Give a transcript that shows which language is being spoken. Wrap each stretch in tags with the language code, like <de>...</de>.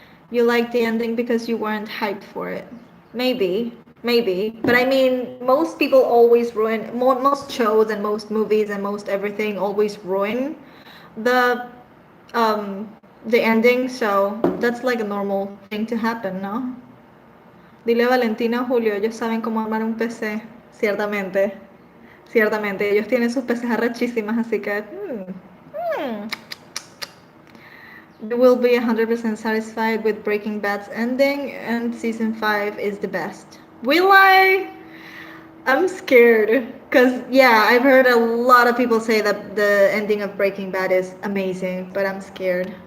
<en>You liked the ending because you weren't hyped for it. Maybe. Maybe. But I mean, most people always ruin. Most shows and most movies and most everything always ruin the um the ending. So that's like a normal thing to happen, no?</en> <es>Dile a Valentina o Julio, ellos saben cómo armar un PC. Ciertamente. Ciertamente. Ellos tienen sus PCs arrechísimas, así que.</es> <en>You will be 100% satisfied with Breaking Bad's ending, and season 5 is the best. Will I? I'm scared. Because, yeah, I've heard a lot of people say that the ending of Breaking Bad is amazing, but I'm scared.</en>